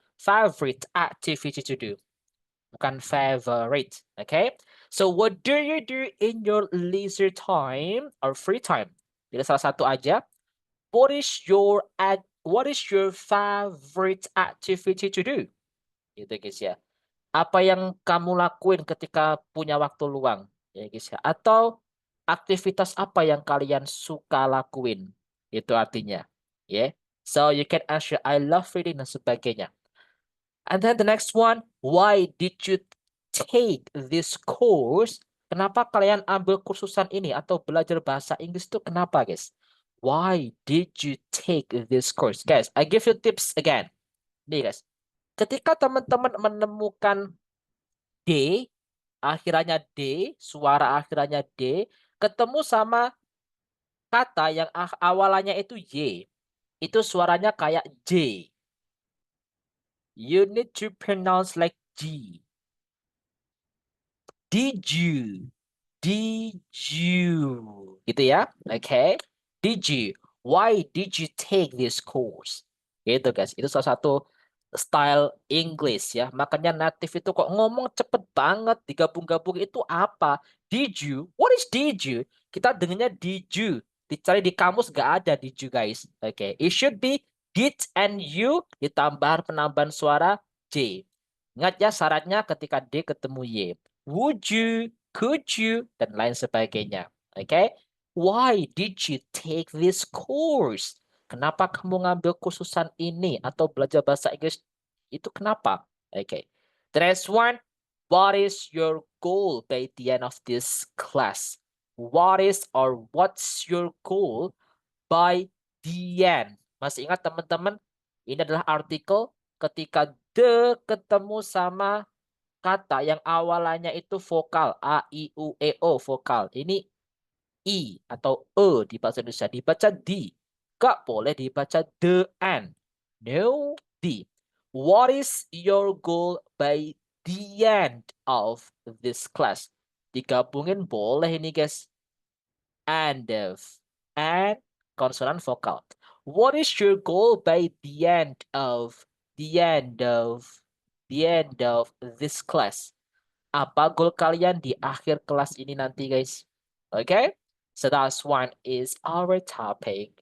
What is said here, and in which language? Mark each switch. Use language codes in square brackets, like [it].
[en] Favorite activity to do. [id] Bukan favorite. [en] Okay? So what do you do in your leisure time or free time? [id] Pilih salah satu aja. [en] What is your favorite activity to do? [id] Gitu guys ya. Apa yang kamu lakuin ketika punya waktu luang? Ya guys ya. Atau aktivitas apa yang kalian suka lakuin? Itu artinya. Ya. Yeah. [en] So you can answer I love reading [id] dan sebagainya. [en] And then the next one, why did you take this course? [id] Kenapa kalian ambil kursusan ini atau belajar bahasa Inggris itu kenapa, guys? [en] Why did you take this course? Guys, I give you tips again. [id] Nih, guys. Ketika teman-teman menemukan D, akhirannya D, suara akhirannya D, ketemu sama kata yang awalannya itu Y, itu suaranya kayak J. [en] You need to pronounce like G. Did you? Did you? [id] Gitu ya. [en] Okay. Did you? Why did you take this course? [id] Gitu guys. Itu salah satu style English ya. Makanya native itu kok ngomong cepet banget. Digabung-gabung itu apa? Did you? [en] What is did you? [id] Kita dengarnya did you. Dicari di kamus gak ada did you guys. Okay. [en] It should be did and you [id] ditambah penambahan suara J. Ingat ya syaratnya ketika D ketemu Y. [en] Would you, could you, [id] dan lain sebagainya. Oke? [en] Why did you take this course? [id] Kenapa kamu ngambil kursusan ini atau belajar bahasa Inggris? Itu kenapa? Oke. [en] The next one, what is your goal by the end of this class? What is or what's your goal by the end? [id] Masih ingat teman-teman? Ini adalah artikel ketika the ketemu sama kata yang awalannya itu vokal A, I, U, E, O vokal. Ini I atau E di bahasa Indonesia. Dibaca di. Gak boleh dibaca the and. [en] No, the. What is your goal by the end of this class? [id] Digabungin boleh ini guys. And konsonan vokal. [en] What is your goal by the end of this class? [id] Apa goal kalian di akhir kelas ini nanti, guys? Okay? [en] So that's one is our topic.